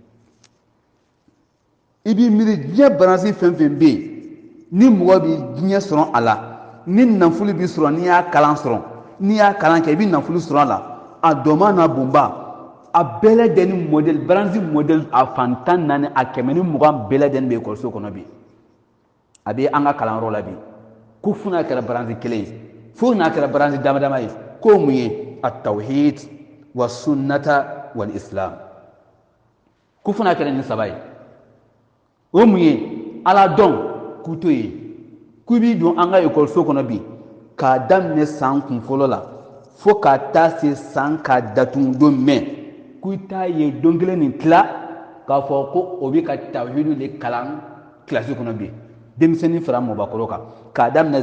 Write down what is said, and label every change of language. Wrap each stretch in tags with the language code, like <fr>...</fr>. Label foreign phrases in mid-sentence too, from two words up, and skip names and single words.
<bm>i b'i miiri diɲɛ baranzi fɛn fɛn bɛ yen ni mɔgɔ bɛ diɲɛ sɔrɔ a la ni nafolo bɛ sɔrɔ n'i y'a kalan sɔrɔ n'i y'a kalan kɛ i bɛ nafolo sɔrɔ a la a dɔnba n'a bonba a bɛɛ lajɛlen modèle baranzi modèle a fan 14 a 120 bɛɛ lajɛlen bɛ ekɔliso kɔnɔ bi a bɛ an ka kalanyɔrɔ la bi ko fo n'a kɛra baranzi kelen ye fo n'a kɛra baranzi dama dama ye ko mun ye</bm> <ar>التوحيد والسنة والإسلام</ar> <bm>ko fo n'a kɛra nin saba ye o mun ye ala dɔn k'u to yen k'u b'i don an ka ekɔliso kɔnɔ bi k'a daminɛ san kun fɔlɔ la fo ka taa se san ka datugu don mɛn k'u t'a ye don kelen nin tila k'a fɔ ko o bɛ ka tawhidu de kalan kilasi kɔnɔ bi denmisɛnnin fara mɔbakɔrɔ kan k'a daminɛ</bm>